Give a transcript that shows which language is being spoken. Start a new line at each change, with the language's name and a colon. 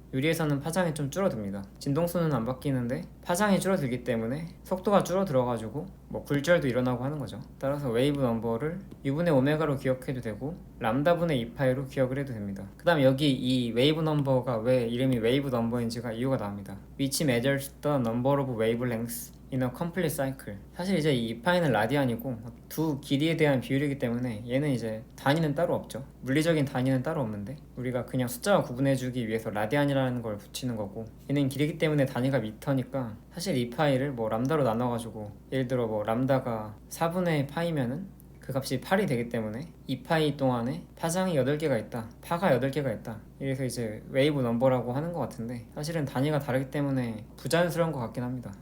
Korean: 유리에서는 파장이 좀 줄어듭니다. 진동수는 안 바뀌는데 파장이 줄어들기 때문에 속도가 줄어들어가지고 뭐 굴절도 일어나고 하는 거죠. 따라서 웨이브 넘버를 U분의 오메가로 기억해도 되고 람다분의 2파이로 기억을 해도 됩니다. 그 다음 여기 이 웨이브 넘버가 왜 이름이 웨이브 넘버인지가 이유가 나옵니다.
English: Which measures the number of wavelengths in a complete cycle.
Korean: 사실 이제 이 2파이는 라디안이고 두 길이에 대한 비율이기 때문에 얘는 이제 단위는 따로 없죠. 물리적인 단위는 따로 없는데 우리가 그냥 숫자와 구분해주기 위해서 라디안이라는 걸 붙이는 거고, 얘는 길이기 때문에 단위가 미터니까 사실 2파이를 뭐 람다로 나눠가지고 예를 들어 뭐 람다가 4분의 파이면은 그 값이 8이 되기 때문에 2파이 동안에 파장이 8개가 있다, 파가 8개가 있다, 이래서 이제 웨이브 넘버라고 하는 것 같은데, 사실은 단위가 다르기 때문에 부자연스러운 것 같긴 합니다.